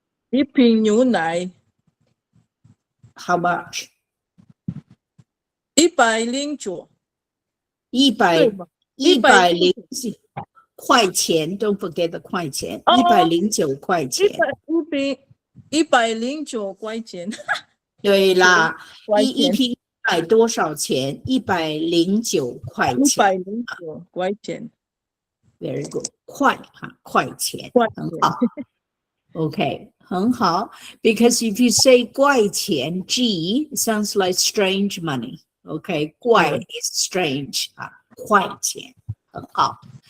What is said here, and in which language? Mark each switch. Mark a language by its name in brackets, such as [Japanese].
[Chinese] 一瓶牛奶 [English] How much? [Chinese] 109。 109块钱 ， [English] Don't forget the [Chinese] 块钱，109块钱。 109块钱。对啦，一瓶买多少钱？109块钱。 109块钱。 [English] Very good， [Chinese] 块钱，很好。 OK， 很好。 [English] Because if you say [Chinese] 怪钱 [English] ，G sounds like strange money。 OK， 怪 is strange [Chinese] 块钱，很好。